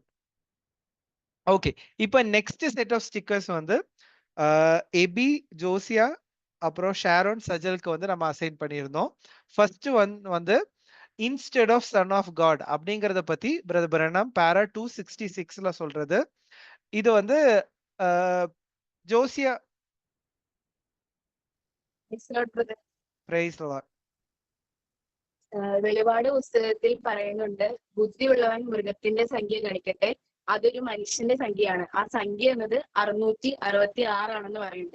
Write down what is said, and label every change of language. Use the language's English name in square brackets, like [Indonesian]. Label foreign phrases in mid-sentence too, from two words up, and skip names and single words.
[Tamil] ஓகே, இப்போ [English] next set of stickers [Tamil] வந்து எபி, ஜோசியா, அப்புறம் ஷாரோன், சஜலுக்கு வந்து நம்ம அசைன் பண்ணியிருந்தோம். [English] first one [Tamil] வந்து [English] instead of son of God [Tamil] அப்படிங்கறத பத்தி பிரதர் பிரணாம் பேரா 266ல சொல்றது. இது வந்து ஜோசியா [Malayalam] വെളിപാട് പുസ്തകത്തിൽ പറയുന്നുണ്ട്, ബുദ്ധിയുള്ളവൻ മൃഗത്തിന്റെ സംഖ്യ ഗണിക്കട്ടെ, അതൊരു മനുഷ്യന്റെ സംഖ്യയാണ്. ആ സംഖ്യ എന്നത് 666 ആണെന്ന് പറയുന്നുണ്ട്.